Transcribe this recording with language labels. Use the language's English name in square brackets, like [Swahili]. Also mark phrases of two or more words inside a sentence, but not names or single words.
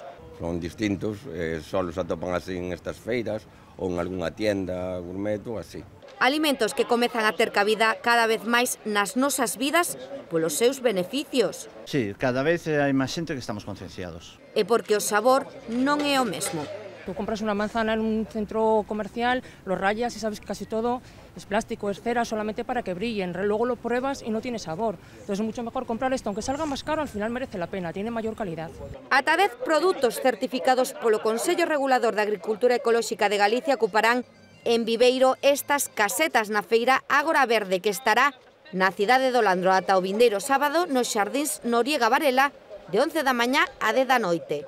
[Galician] Son distintos, só os atopan así en estas feiras ou en algunha tienda gourmet ou así. Alimentos que comezan a ter cabida cada vez máis nas nosas vidas polos seus beneficios. Sí, cada vez hai máis xente que estamos concienciados. E porque o sabor non é o mesmo. [Spanish] Tú compras una manzana en un centro comercial, lo rayas y sabes que casi todo es plástico, es cera, solamente para que brillen. Luego lo pruebas y no tiene sabor. Entonces es mucho mejor comprar esto, aunque salga más caro, al final merece la pena, tiene mayor calidad. [Galician] Ata 10 produtos certificados polo Consello Regulador de Agricultura Ecolóxica de Galicia ocuparán en Viveiro estas casetas na feira Ágora Verde, que estará na cidade do Landro ata o vindeiro sábado nos xardíns Noriega Varela de 11 da mañá a 10 da noite.